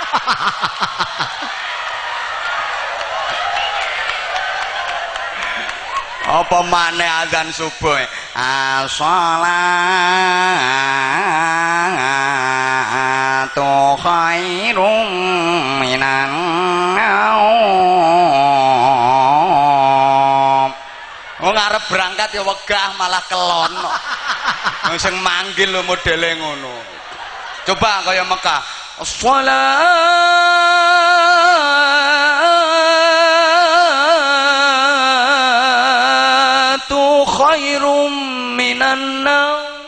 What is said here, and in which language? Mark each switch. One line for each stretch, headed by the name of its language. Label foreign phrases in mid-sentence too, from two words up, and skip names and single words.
Javanese: Apa maneh azan subuh?
Arabic: الصلاة خير من النوم.
Javanese: Wong arep berangkat ya wegah malah kelon. Sing manggil lho modele ngono. Coba kaya Mekah.
Arabic: الصلاة خير من النوم.